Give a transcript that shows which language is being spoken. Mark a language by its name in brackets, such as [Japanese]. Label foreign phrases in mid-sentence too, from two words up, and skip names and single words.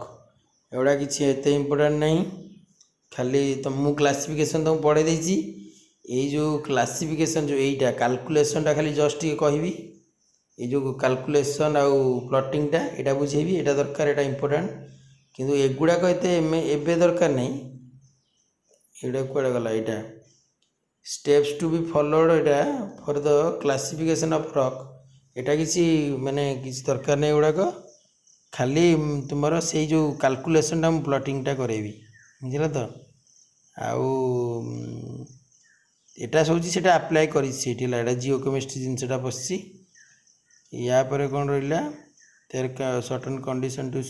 [Odia] ଏଗୁଡ଼ା କିଛି ଏତେ ଇମ୍ପୋର୍ଟାଣ୍ଟ ନାହିଁ ଖାଲି ମୁଁ କ୍ଲାସିଫିକେସନ୍ ତୁମକୁ ପଢ଼େଇ ଦେଇଛି ଏଇ ଯେଉଁ କ୍ଲାସିଫିକେସନ୍ ଯେଉଁ ଏଇଟା କାଲକୁଲେସନ୍ଟା ଖାଲି ଜଷ୍ଟ ଟିକେ କହିବି ଏଇ ଯେଉଁ କାଲକୁଲେସନ୍ ଆଉ ପ୍ଲଟିଂଟା ଏଇଟା ବୁଝେଇବି ଏଇଟା ଦରକାର ଏଇଟା ଇମ୍ପୋର୍ଟାଣ୍ଟ କିନ୍ତୁ ଏଗୁଡ଼ାକ ଏତେ ଏବେ ଦରକାର ନାହିଁ ଏଇଟା କୁଆଡ଼େ ଗଲା ଏଇଟା [English] steps to be followed [Odia] ଏଇଟା [English] for the classification of rock [Odia] ଏଇଟା କିଛି ମାନେ କିଛି ଦରକାର ନାହିଁ ଏଗୁଡ଼ାକ ଖାଲି ତୁମର ସେଇ ଯେଉଁ କାଲକୁଲେସନ୍ଟା ମୁଁ ପ୍ଲଟିଂଟା କରେଇବି ବୁଝିଲ ତ ଆଉ ଏଇଟା ସବୁଛି ସେଇଟା ଆପ୍ଲାଏ କରିଛି ସେଇଠି ହେଲା ଏଇଟା [English] geo chemistry [Odia] ଜିନିଷଟା ବସିଛି ୟା ପରେ କ'ଣ ରହିଲା ତାର [English] certain condition two